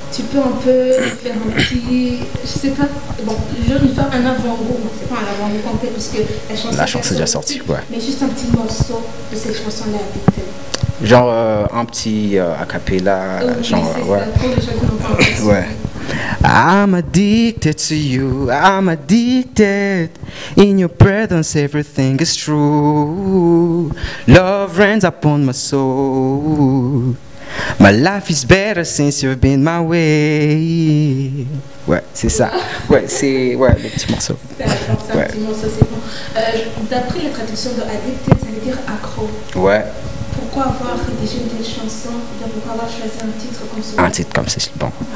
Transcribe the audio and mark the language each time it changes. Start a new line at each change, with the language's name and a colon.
French: Tu peux un peu faire un petit, je sais pas, bon, je vais faire un avant-goût, non, c'est pas un avant-goût complet parce que La chanson est déjà sortie, ouais. mais juste un petit morceau de cette chanson-là, Addicted. Genre un petit a cappella, Oui, genre, c'est ouais. ça, pour les gens qui n'ont pas entendu. Ouais.
English: I'm addicted to you, I'm addicted. In your presence, everything is true. Love rains upon my soul. My life is better since you've been my way.
French: Ouais, c'est ça. Ouais, c'est le petit morceau. C'est un Ouais. petit morceau, c'est bon. D'après la traduction de Addicted, ça veut dire accro. Ouais, Pourquoi avoir rédigé une telle chanson? Pourquoi avoir choisi un titre comme celui-là? un titre comme ça, c'est bon.